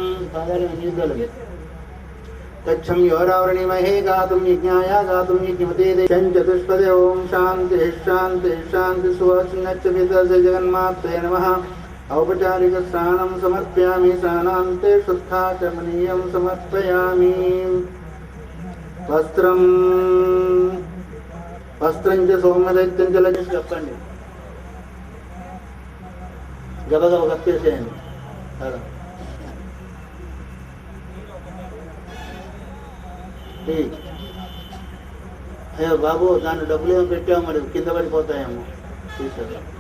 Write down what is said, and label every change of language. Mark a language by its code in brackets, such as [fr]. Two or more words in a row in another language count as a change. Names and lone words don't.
[sa] तच्छं योरावृणीमहे गातुं यज्ञाय गातुं यज्ञमते चतुष्पदे ओम शांति शांति शांति सुवासिन्यच्च पीतासि जगन्मात्रे नमः औपचारिक स्नानं समर्पयामि स्नानान्ते शुद्धाचमनीयं समर्पयामि वस्त्रं च सौम्यदैत्यं च लज्ज [te] చెప్పండి గబగబ కప్పేసేయండి అయ్యో బాబు దాన్ని డబ్బులు ఏమో పెట్టాము మరి కింద పడిపోతాయేమో తీసారు.